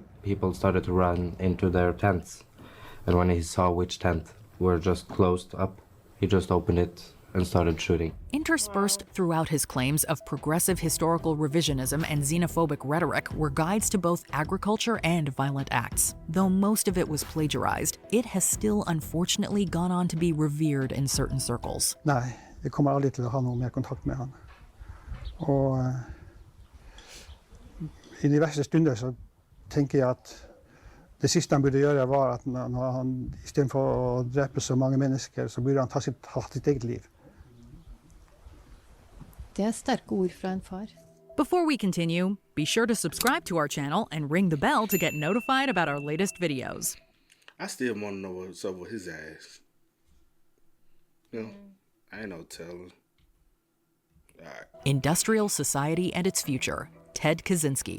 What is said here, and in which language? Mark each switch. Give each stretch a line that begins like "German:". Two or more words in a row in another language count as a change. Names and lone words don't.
English: People started to run into their tents. And when he saw which tent were just closed up, he just opened it and started shooting. Interspersed throughout his claims of progressive historical revisionism and xenophobic rhetoric were guides to both agriculture and violent acts. Though most of it was plagiarized, it has still unfortunately gone on to be revered in certain circles.
Norwegian: Nei, jeg kommer aldri til å ha noe mer kontakt med han. Og i de verste stunder så tenker jeg at det siste han burde gjøre var at når han, I stedet for å drepe så mange mennesker, så burde han ta sitt eget liv. Det sterke ord fra en far.
English: Before we continue, be sure to subscribe to our channel and ring the bell to get notified about our latest videos. I still want to know what's up with his ass. You know, I ain't no telling. All right. Industrial Society and Its Future, Ted Kaczynski.